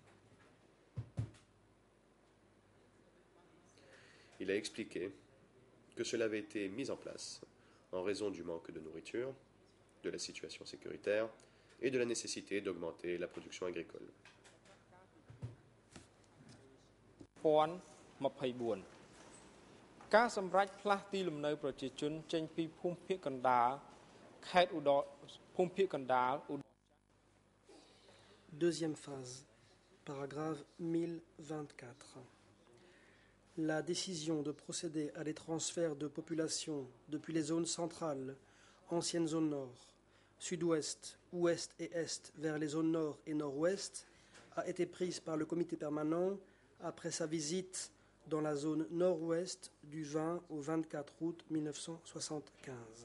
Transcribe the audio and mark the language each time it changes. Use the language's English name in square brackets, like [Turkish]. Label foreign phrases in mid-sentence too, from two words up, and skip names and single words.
[French] Il a expliqué que cela avait été mis en place en raison du manque de nourriture, de la situation sécuritaire et de la nécessité d'augmenter la production agricole. [Khmer] 2024 ការសម្រេចផ្លាស់ទីលំនៅប្រជាជនចេញពីភូមិភាគកណ្ដាលខេត្តឧត្តរភូមិភាគកណ្ដាល [French] Deuxième phase, paragraphe 1024. La décision de procéder à des transferts de population depuis les zones centrales, anciennes zones nord, sud-ouest, ouest et est vers les zones nord et nord-ouest a été prise par le comité permanent après sa visite dans la zone nord-ouest du 20 au 24 août 1975.